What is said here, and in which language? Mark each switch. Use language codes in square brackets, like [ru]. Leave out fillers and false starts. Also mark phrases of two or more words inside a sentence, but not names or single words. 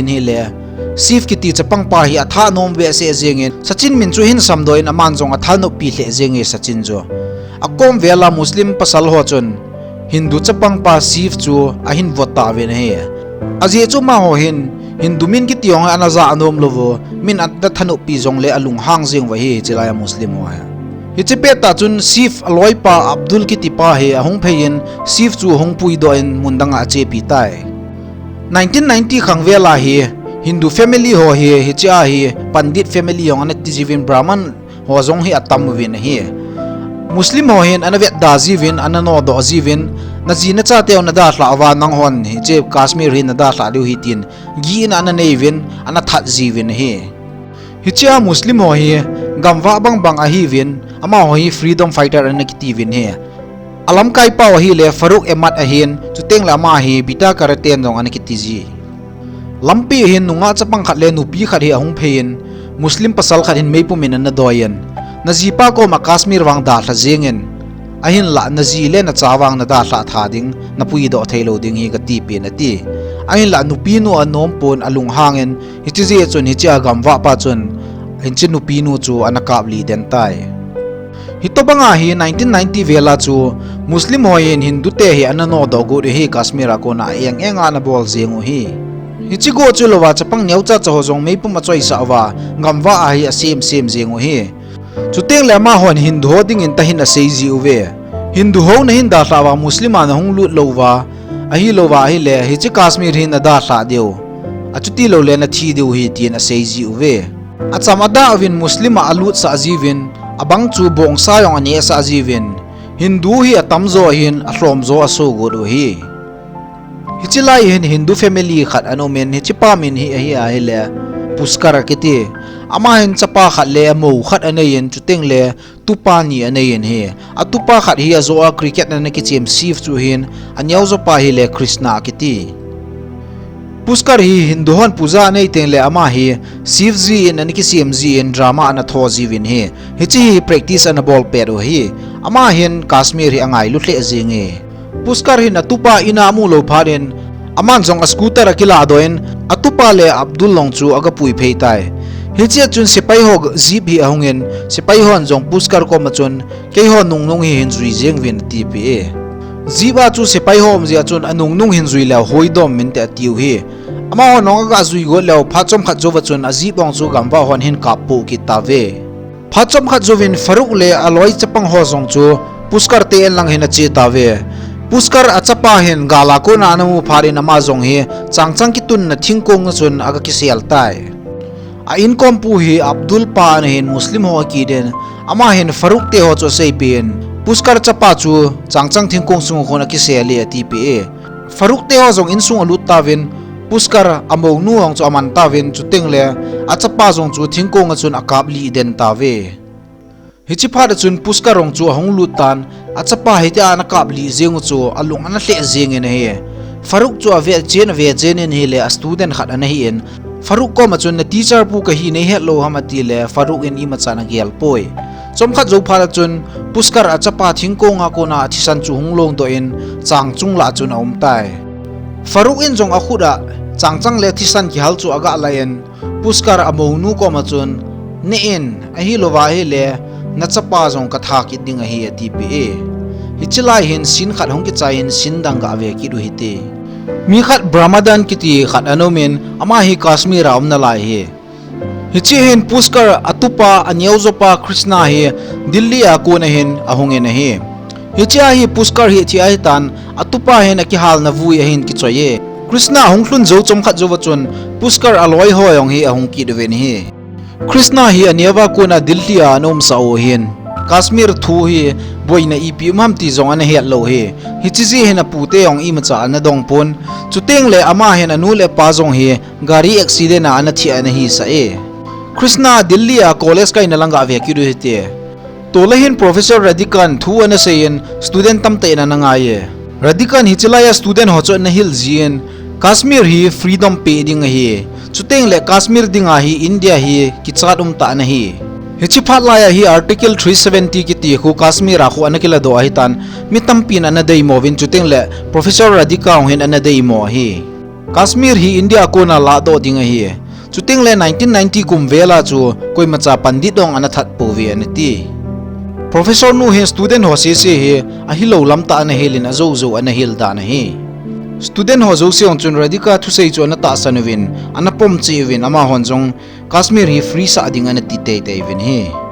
[tcz] hi le sif ki ti chapang pa hi atha nom ve se jengin Sachin min chu hin samdoin aman jong athal no pi le jengi Sachin jo akom vela muslim pasal ho chun Hindu chapang pa sif chu a hin vota ven he aje chu ma ho hin Hindu min ki tiong anaza anom lovo min at da thanu pi jong le alung hang jeng wa hi chilaya muslim ho ha hichipe ta chun sif aloi pa Abdul ki tipa he ahong phein sif chu hong pui do in mundanga che pi tai 1990 khangvela hi Hindu family ho hi hicha hi pandit family yong anak tijivin brahman ho jong hi atam win hi Muslim ho hin anavet da jivin anano do jivin na jina cha teo na da hla wa nang hon hi je Kashmir hin na da hla du hi tin gi na ana nevin ana that jivin hi hicha Muslim ho hi gamwa bang a hi vin ama ho hi [en] freedom fighter [tcz] an kitivin hi alam kai pa hi le Farooq Ahmad a hin chuteng la ma hi bita karaten dong an kitiji lampi hin nunga chapang khat le nupi khat hi ahung phein Muslim pasal khat hin meipu min na doyen najipa ko ma Kashmir wang da hla jengen ahin la naji le na chawang na da hla thading na pui do thailo ding hi ka ti pe na ti ahin la nupi nu anom pon alung hangen hichi chun hicha gamwa pa chun hinchin nupi nu chu anakap li den tai hitobanga hi 1990 vela chu Muslim hoin Hindu te hi anano do go hi Kashmir ko na eng enga na bol jengu hi hichi go chu lowa chapang nyaucha chaho jong meipu ma choi sa wa gamwa a hi sem jengu hi chuteng le ma hon Hindu ho ding in tahin a seiji uve Hindu ho na hin da thawa muslima na hung lut lowa a hi lowa hi le hichi Kashmir hin na da tha deu a chuti lo le na thi deu hi tin a seiji uve a chamada avin muslima alut sa ajivin abang chu bong sa yong ani sa ajivin Hindu hi atamzo hin a hlom zo aso go do hi hichi lai hin Hindu family khat anomen hichi pamin hi a hi le puskar kiti ama hin chapa khat le mo khat anayin chuteng le tupa ni anayin hi atupa khat hi azo a cricket na ki chem sif chu hin anyau zo pa hi le Krishna kiti puskar hi Hindu hon puja nei teng le ama hi sifji in an ki cmg in drama ana thoji win hi hichi practice ana ball pero hi ama hin Kashmir hi angai lu hle jinge puskar hi na tupa ina mu lo pharin aman jong a scooter akila doin atupa le Abdul long chu aga pui phei tai hichi chun sipai ho jeep hi ahungen sipai hon jong puskar ko machun ke ho nung hi hinjui jeng win tpa jiba chu sipai hom ji achun anung hinjui la hoidom min te tiu hi ama ho nong ga zui go law phachom khat jo wachun ajibong chu gamba hon hin kapu ki tave phachom khat jovin Farooq le aloi chapang ho jong chu puskar te en lang hin a che tave puskar achapa hin gala ko na namu pharin ama jong hi changchang ki tun na thingkong chun aga ki sial tai a income pu hi Abdul pa hin Muslim ho ki den ama hin Farooq te ho cho sei pin puskar chapa chu changchang thingkong sung khona ki seli tpa Farooq te ho jong insung alut tawin puskar among nu hong chu aman tawin chu tengle achapa jong chu thingkong chun akap li den tawe hichi phada chun puskar rong chu hong lutan achapa hita na kap li jeng chu alung ana hle jeng en he Farooq chu ave chen en hi le student khat ana hi en Farooq ko machun na teacher pu ka hi nei hello hamati le Farooq in ima chana gel poi chomkha jo phara chun puskar achapa thingkonga ko na thisan chu hunglong do in changchung la chun om tai Farooq in jong akhuda changchang le thisan ki hal chu aga lain puskar amonu ko ma chun nein a hi lova hi le na chapa jong ka tha ki ding a hi ati hichilai hin sin khat hong ki chain sin dang ga ve ki ru hi te mi khat brahmadan ki ti khat anomin ama hi kashmir am na lai hi hichi hin puskar atupa anyauzopa krishna hi dilli a ko na hin ahunge na hi hichi hi puskar hi chi ai tan atupa hin ki hal na vui hin ki choye krishna honglun zo chom khat zo wachun puskar aloi hoyong hi ahung ki deven hi krishna hi aniawa ko na dilli a anom sa o hin kashmir thu hi boina ipi mam ti zong an he lo he hichi hena pute ong i macha na dong pon chuteng le ama hen anu le pa zong hi gari accident a na thi an hi sa e krishna dilli a college kai nalanga ve ki ru hite tolahin professor radikan thu an sein student tam te na nga ye radikan hichilaya student ho cho na hil jien kashmir hi freedom pe ding hi chuteng le kashmir dinga hi india hi kichat ta na hi hichi phatlaya hi article 370 ki ti khu kashmir a khu anakila do hi tan mitampin anadei movin chuteng le professor radika hin anadei mo hi kashmir hi india ko na la do ding hi chuteng le 1990 kum vela chu koi macha pandit dong anathat povi anati professor nu he student ho se he a hi lo lam ta na helin azo zo ana hil da na hi student ho zo se on chun radika thu sei chu anata sanuwin anapom chi win ama honjong kashmir hi free sa ding an ti te te win hi